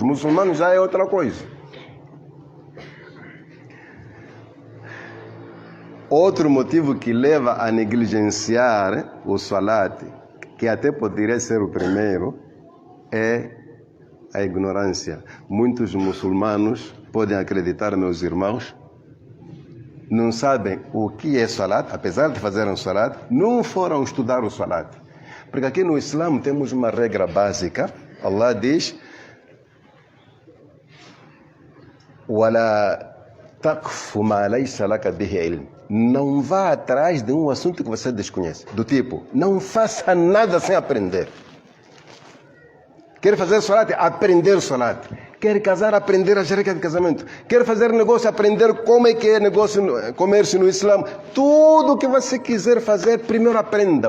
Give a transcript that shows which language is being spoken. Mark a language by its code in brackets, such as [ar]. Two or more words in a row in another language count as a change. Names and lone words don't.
[pt] Muçulmano já é outra coisa. Outro motivo que leva a negligenciar o salat, que até poderia ser o primeiro, é a ignorância. Muitos muçulmanos podem acreditar, meus irmãos, não sabem o que é salat, apesar de fazerem salat, não foram estudar o salat. Porque aqui no Islã temos uma regra básica. Allah diz: [ar] "ولا تقف ما ليس لك به علم." [pt] Não vá atrás de um assunto que você desconhece. Do tipo, não faça nada sem aprender. Quer fazer salat? Aprender salat. Quer casar? Aprender a shari'a de casamento. Quer fazer negócio? Aprender como é que é negócio, comércio no Islã. Tudo que você quiser fazer, primeiro aprenda.